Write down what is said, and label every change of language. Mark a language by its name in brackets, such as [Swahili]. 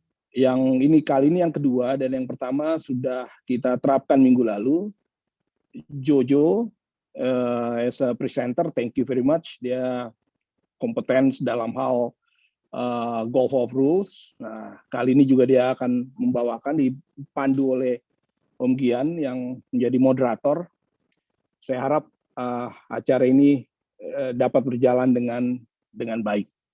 [Indonesian] Yang ini kali ini yang kedua, dan yang pertama sudah kita terapkan minggu lalu. [English] Jojo as a presenter, thank you very much. [Indonesian] Dia kompeten dalam hal golf of rules. Nah, kali ini juga dia akan membawakan, dipandu oleh Om Gian yang menjadi moderator. Saya harap acara ini dapat berjalan dengan baik.